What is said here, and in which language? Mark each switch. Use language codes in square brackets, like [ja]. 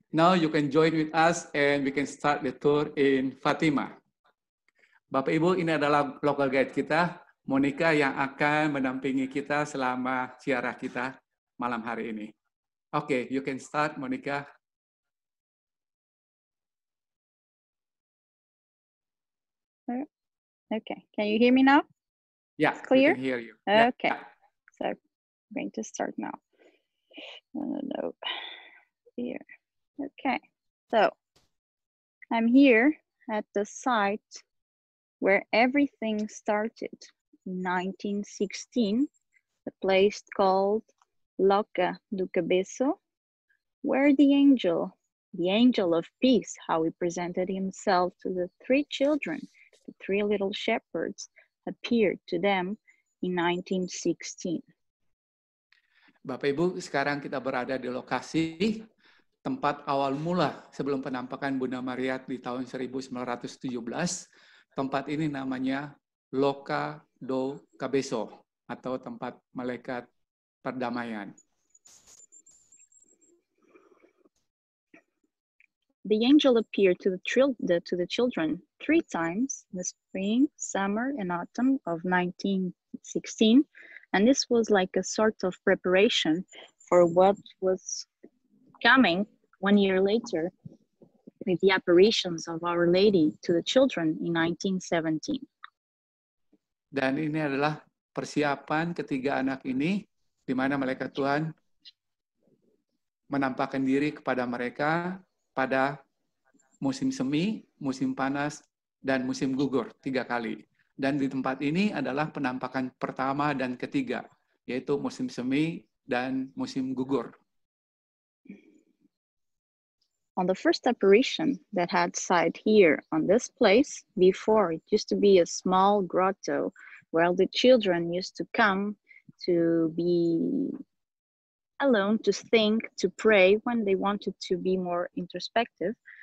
[en] Now you can join with us and we can start the tour in Fatima. [id] Bapak Ibu, ini adalah local guide kita, Monica, yang akan mendampingi kita selama ziarah kita malam hari ini. [en] Okay, you can start, Monica. Okay, can you hear me now? Yeah, Clear? we can hear you. Okay, Yeah. so I'm going to start now. No, here. Okay, so I'm here at the site where everything started in 1916, the place called Loca do Cabeço, where the angel of peace, how he presented himself to the 3 children, the 3 little shepherds, appeared to them in 1916. [id] Bapak Ibu, sekarang kita berada di lokasi tempat awal mula sebelum penampakan Bunda Maria di tahun 1917. Tempat ini namanya Loca do Cabeço atau tempat malaikat perdamaian. [en] The angel appeared to the children 3 times in the spring, summer, and autumn of 1916, and this was like a sort of preparation for what was coming 1 year later with the apparitions of Our Lady to the children in 1917. [id] Dan ini adalah persiapan ketiga anak ini, di mana malaikat Tuhan menampakkan diri kepada mereka pada musim semi, musim panas, dan musim gugur 3 kali. Dan di tempat ini adalah penampakan pertama dan ketiga, yaitu musim semi dan musim gugur. [en] On the first apparition that had site here on this place, before it used to be a small grotto where the children used to come to be alone, to think, to pray when they wanted to be more introspective.